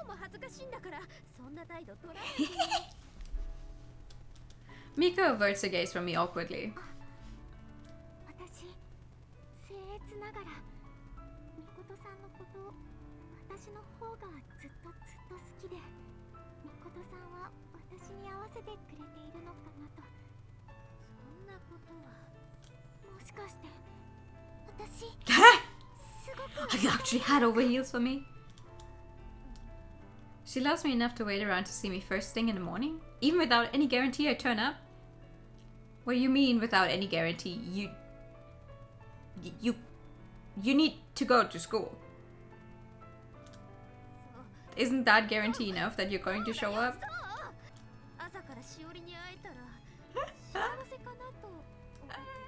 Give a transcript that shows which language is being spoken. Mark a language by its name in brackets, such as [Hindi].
[Japanese] 恥ずかしいんだからそんな態度取らないで。 [English] Miko averts her gaze from me awkwardly. [Japanese] 私僭越ながらみことさんのこと、私の方がずっと好きで、みことさんは私に合わせてくれているのかなと。そんなことはもしかして私すごく [English] Are you actually head over heels for me? She loves me enough to wait around to see me first thing in the morning? Even without any guarantee I turn up? What do you mean without any guarantee? You need to go to school. Isn't that guarantee enough that you're going to show up? [Japanese] 朝からしおりに会えたら幸せかなと思ってて。